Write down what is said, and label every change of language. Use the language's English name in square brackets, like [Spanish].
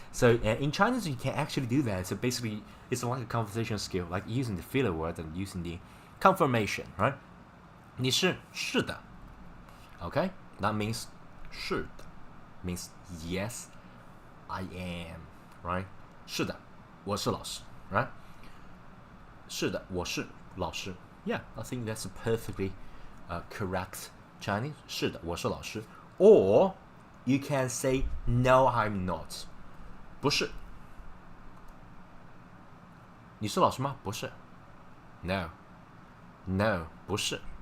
[English] So in Chinese you can actually do that. So basically it's like a conversation skill, like using the filler word and using the confirmation, right? 你是的, okay? That means 是的 means yes I am, right? [Chinese] 是的，我是老师, right? 是的，我是老师. [English] I think that's a perfectly correct Chinese. [Chinese] 是的，我是老师. [English] Or you can say no I'm not. 不是。 [Chinese] 你是老师吗？不是。No,不是。